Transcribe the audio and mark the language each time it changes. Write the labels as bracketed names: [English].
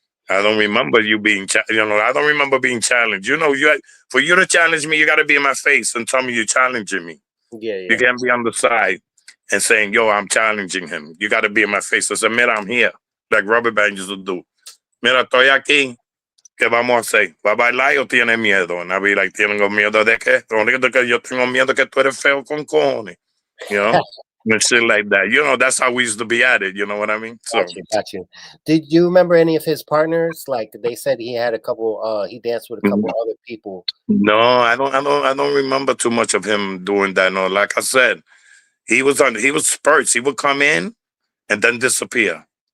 [English] I don't remember you being, I don't remember being challenged. For you to challenge me, you got to be in my face and tell me you're challenging me. Yeah, You yeah. can't be on the side and saying, yo, I'm challenging him. You got to be in my face. I said, mira, I'm here. Like Rubber Band used to do. [Spanish] Mira, estoy aquí. ¿Qué vamos a hacer? ¿Va a bailar o tienes miedo? [English] And I'll be like, [Spanish] ¿tengo miedo de qué? Lo único que yo tengo miedo que tú eres feo con cojones. [English] You know? And shit like that. That's how we used to be at it. You know what I mean? Got So, you, got you. Did you remember any of his partners? Like they said he had a couple he danced with a couple other people. no, I don't remember too much of him doing that. No, like I said, he was spurts. He would come in and then disappear.